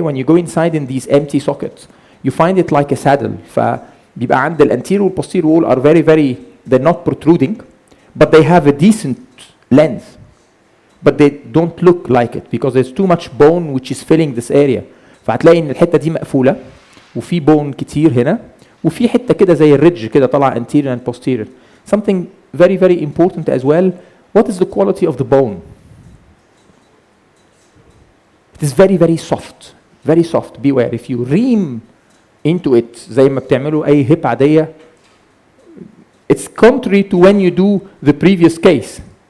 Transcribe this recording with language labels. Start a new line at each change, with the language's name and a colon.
English: When you go inside in these empty sockets, you find it like a saddle.
Arabic: فبيبقى عند
English: anterior and posterior wall are they're not protruding, but they have a decent length. But they don't look like it because there's too much bone which is filling this area.
Arabic: فهتلاقي ان الحته دي مقفوله وفي بون كتير هنا وفي حته كده زي الريدج كده طالعه anterior and posterior.
English: Something very, very important as well. What is the quality of the bone? It is very, very soft. Very soft. Beware. If you ream into it
Arabic: زي ما بتعملوا أي
English: hip
Arabic: عادية,
English: it's contrary to when you do the previous case.